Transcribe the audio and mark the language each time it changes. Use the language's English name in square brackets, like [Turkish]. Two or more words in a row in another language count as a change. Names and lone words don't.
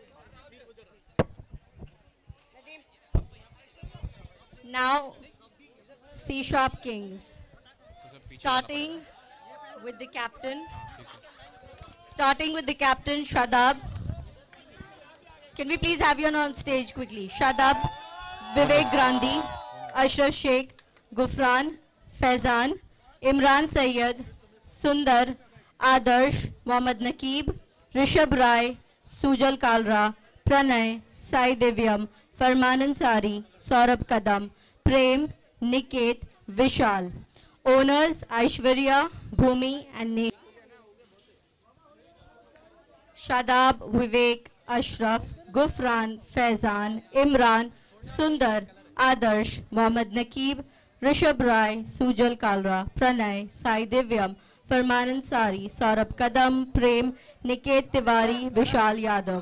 [English] Now, C Sharp Kings. Starting with the captain. Shadab. Can we please have you on stage quickly? Shadab, Vivek Grandi, Ashraf Sheikh, Gufran, Faizan, Imran Sayyed, Sundar, Adarsh, Mohammad Naqib, Rishabh Rai, Sujal Kalra, Pranay, Sai Devyam, Farman Ansari, Saurabh Kadam, Prem, Niket, Vishal. Owners Aishwarya, Bhumi and Neha. Shadab, Vivek, Ashraf, Gufran, Faizan, Imran, Sundar, Adarsh, Mohammad Naqib, Rishabh Rai, Sujal Kalra, Pranay, Sai Devyam, Farman Ansari, Saurabh Kadam, Prem, Niket Tiwari, Vishal Yadav.